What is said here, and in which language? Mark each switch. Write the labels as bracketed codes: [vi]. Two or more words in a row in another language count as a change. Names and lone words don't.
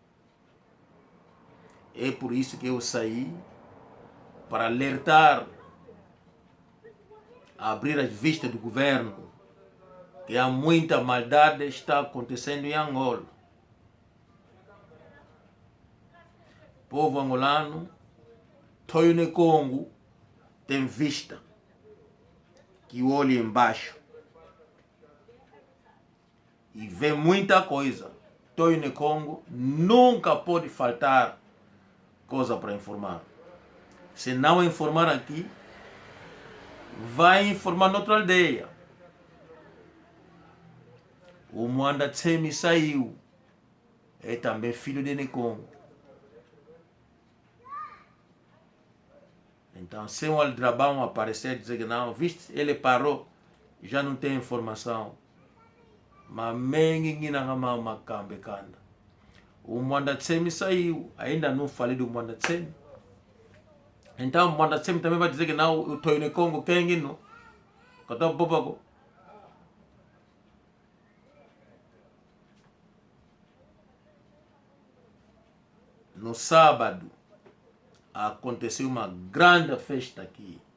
[pt] É por isso que eu saí para alertar, abrir as vistas do governo, que há muita maldade está acontecendo em Angola. Povo angolano, Toyo ne Congo tem vista, que olha embaixo e vê muita coisa. Toyo ne Congo nunca pode faltar coisa para informar. Se não informar aqui, vai informar noutra aldeia. O Mwanda Tsemi saiu, é também filho de ne Congo. Então, se um aldrabão aparecer e dizer que não, viste, ele parou, já não tem informação. [kg] Mas mengi ngina ngama makambe kanda. [pt] O Mwanda Tsemi saiu, ainda não falei do Mwanda Tsemi. Então, o Mwanda Tsemi também vai dizer que não, o Toyo ne Congo quem não. [kg] Kata bobago. [pt] No sábado, aconteceu uma grande festa aqui.